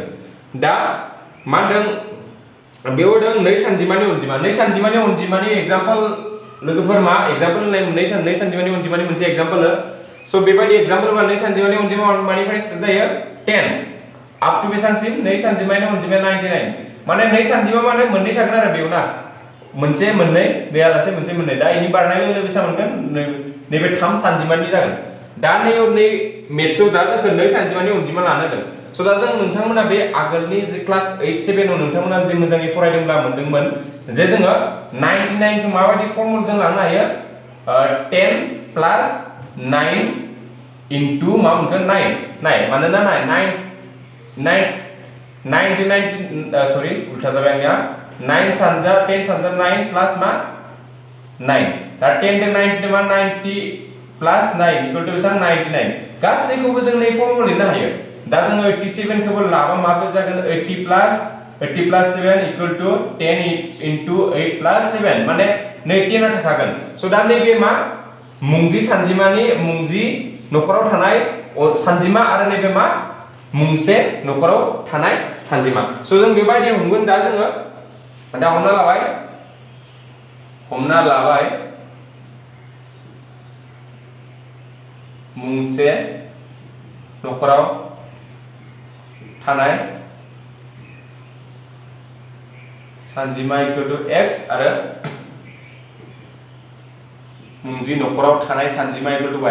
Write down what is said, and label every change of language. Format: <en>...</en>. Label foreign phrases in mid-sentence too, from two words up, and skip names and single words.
<brx>दा मा होनदों बेयाव होदों नै सानजिमानि अनजिमानि एग्जाम्पल लोगोफोर मा एग्जाम्पल होननाय नै सानजिमानि अनजिमानि मोनसे एग्जाम्पल. सो बेबायदि एग्जाम्पल बा नै सानजिमानि अनजिमा मानिफ्राय स्टार्ट जायो 10</brx> <en>up to</en> <brx>बेसांसिम नै सानजिमानि अनजिमाया 99. माने नै सानजिमा माने मोननै थागोन आरो बेयाव ना, मोनसे मोननै गैयालासे मोनसे मोननै. दा इनि बारनाय लोगो बेसेबां मोनगोन, नैबे 3 सानजिमानि जागोन. दा नै मेथ्सआव दा जोंखौ नै सानजिमानि अनजिमा लानो होदों. So दा जों नोंथांमोना बे आगोलनि जे क्लास 8 7 आव नोंथांमोना जुदि मोजाङै फरायदोंब्ला मोनदोंमोन जे जोङो 99 खौ माबायदि फर्मुला जों लानो हायो,</brx> <en>10 plus 9 into</en> <brx>मा मोनगोन 9 मानोना 9 to 9 सॉरी उल्टा जाबाय आंनिया 9 सानजा 10 सानजा 9 plus मा 9. दा</brx> <en>10 to 9 to 90 plus 9 equal to</en> <brx>बेसेबां 99. गासैखौबो जों नै फर्मुला लिरनो हायो. दा जोङो 87 खौबो लाबा माबो जागोन</brx> <en>80 plus 7 equal to 10 into 8 plus 7</en> <brx>माने नै 10 आ थागोन. सो दा नैबे मा मुंजि सानजिमानि मुंजि नखराव थानाय सानजिमा आरो नैबे मा मुंसे नखराव थानाय सानजिमा. सो जों बेबायदि हमगोन. दा जोङो दा हमना लाबाय मुंसे नखराव थानाय सानजिमा</brx> <en>equal to x</en> <brx>आरो मुंजि नखराव थानाय सानजिमा</brx> <en>equal to y.</en>